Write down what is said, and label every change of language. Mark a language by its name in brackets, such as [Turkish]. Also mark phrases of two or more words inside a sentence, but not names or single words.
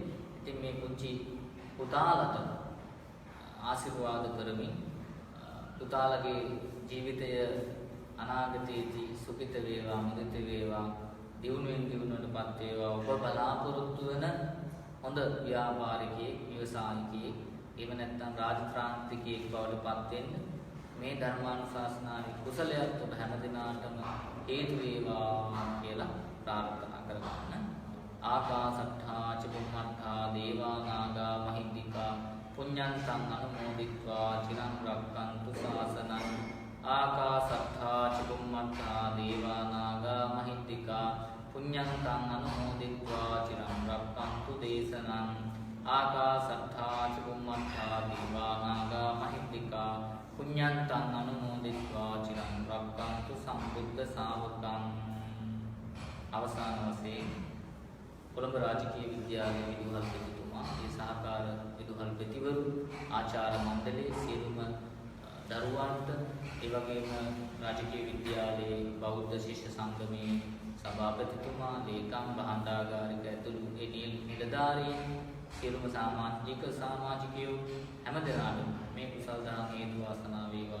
[Sinhala] ඉතින් මේ පුංචි පුතාලට ආශිර්වාද කරමින් පුතාලගේ ජීවිතය අනාගතයේදී සුඛිත වේවා, මුදිත වේවා, දියුණුවෙන් දියුණුවටපත් වේවා. ඔබ බලාපොරොත්තු වෙන හොඳ ව්‍යාපාරිකයෙක්, ව්‍යවසායිකයෙක්, එහෙම නැත්නම් රාජත්‍රාන්තිකයෙක් බවට පත් වෙන්න මේ ධර්මානුශාසනාවේ කුසලයක් ඔබ හැමදිනාටම හේතු වේවා කියලා ප්‍රාර්ථනා කරගන්න. [Pali] ආකාසට්ඨා ච බුම්මට්ඨා දේවා නාග මහිද්దికා පුඤ්ඤන්තං අනුමෝදිत्वा චිරං රක්ඛන්තු ශාසනං. ආකාසට්ඨා ච බුම්මට්ඨා දේවා නාග මහිද්దికා පුඤ්ඤන්තං අනුමෝදිत्वा චිරං රක්ඛන්තු දේශනං. ආකාසට්ඨා ච බුම්මට්ඨා දේවා නාග මහිද්దికා පුඤ්ඤන්තං අනුමෝදිत्वा චිරං රක්ඛන්තු සම්බුද්ධ ශාවකං. [Sinhala] අවසාන වශයෙන් කොළඹ රාජකීය විද්‍යාලයේ විදුහල්පතිතුමා, ඒ සහකාර විදුහල්පතිවරු, ආචාර්ය මණ්ඩලයේ සියලුම දරුවන්ට, ඒ වගේම රාජකීය විද්‍යාලයේ බෞද්ධ ශිෂ්‍ය සංගමයේ සභාපතිතුමා, ලේකම්, භාණ්ඩාගාරික ඇතුළු නිලධාරීන්, සියලුම සමාජිකයෝ හැමදෙනාටම මේ කුසල දහම් හේතු වාසනා වේවා.